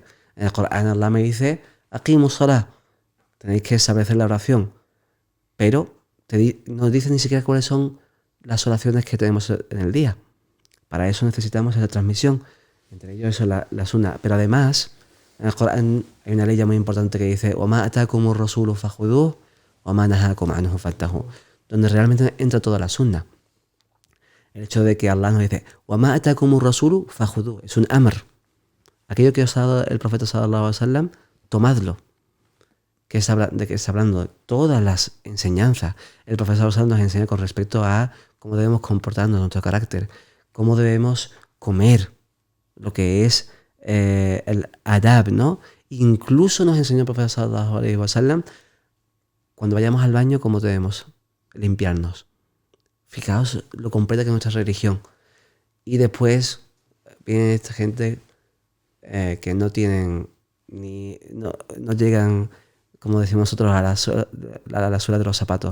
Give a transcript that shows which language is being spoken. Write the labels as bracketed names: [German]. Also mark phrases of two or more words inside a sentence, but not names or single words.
[Spanish] En el Corán Allah me dice, [Arabic] أقيموا الصلاة. [Spanish] Tenéis que saber hacer la oración. Pero no dice ni siquiera cuáles son las oraciones que tenemos en el día. Para eso necesitamos esa transmisión. Entre ellos eso la sunna. Pero además, en el Corán hay una ley muy importante que dice [Arabic] وَمَا أَتَاكُمُ الرَّسُولُ فَخُذُوهُ وَمَا نَهَاكُمْ عَنْهُ فَانْتَهُوا, [Spanish] donde realmente entra toda la sunna. El hecho de que Allah nos dice [Arabic] وَمَا أَتَاكُمُ الرَّسُولُ فَخُذُوهُ, [Spanish] es un amr. Aquello que os ha dado el profeta [Arabic] صلى الله عليه وسلم, [Spanish] tomadlo. De que está hablando de todas las enseñanzas. El profeta [Arabic] صلى الله عليه وسلم [Spanish] nos enseña con respecto a cómo debemos comportarnos, nuestro carácter, cómo debemos comer, lo que es el adab, ¿no? Incluso nos enseñó el profeta [Arabic] صلى الله عليه وسلم [Spanish] cuando vayamos al baño, ¿cómo debemos limpiarnos? Fijaos lo completa que es nuestra religión. Y después viene esta gente que no tienen no llegan, como decimos nosotros, a la suela de los zapatos.